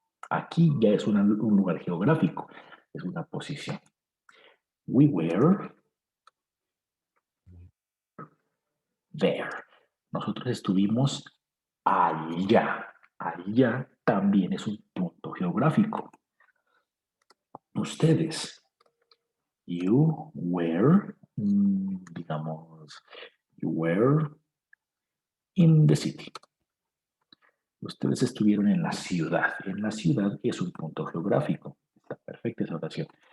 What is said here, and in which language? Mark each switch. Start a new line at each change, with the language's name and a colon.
Spanish: Aquí ya es un lugar geográfico, es una posición.
English: We were there.
Spanish: Nosotros estuvimos allá. Allá también es un punto geográfico. Ustedes.
English: You were,
Spanish: digamos,
English: you were in the city.
Spanish: Ustedes estuvieron en la ciudad. En la ciudad es un punto geográfico. Está perfecta esa oración.